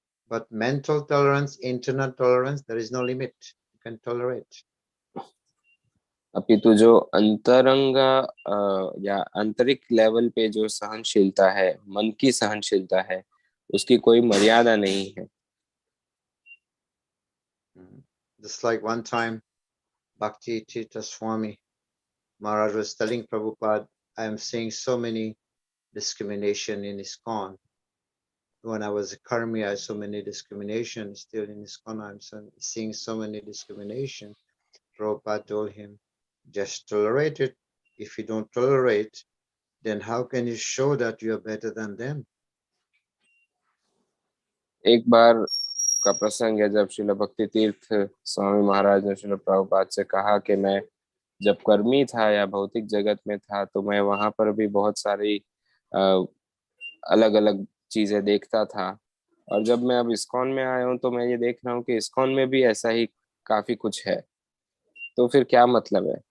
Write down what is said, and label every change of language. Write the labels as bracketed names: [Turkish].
[English] But mental tolerance, internal tolerance, there is no limit. You can tolerate. [Hindi] अपितु जो अंतरंग या आंतरिक लेवल पे जो सहनशीलता है, मन की सहनशीलता है, उसकी कोई मर्यादा नहीं है। [English] Just like one time, Bhakti Tirtha Swami Maharaj was telling Prabhupada, I am seeing so many discrimination in ISKCON. When I was a Karmi, I saw many discrimination. Still in ISKCON, I'm seeing so many discrimination. Prabhupada told him, just tolerate it. If you don't tolerate, then how can you show that you are better than them? [Hindi] एक बार का प्रसंग है जब श्रील भक्ति तीर्थ स्वामी महाराज ने श्रील प्रभुपाद से कहा कि मैं जब कर्मी था या भौतिक जगत में था तो मैं वहां पर भी बहुत सारी अलग अलग चीजें देखता था, और जब मैं अब इस्कॉन में आया हूँ तो मैं ये देख रहा हूँ कि इस्कॉन में भी ऐसा ही काफी कुछ है, तो फिर क्या मतलब है।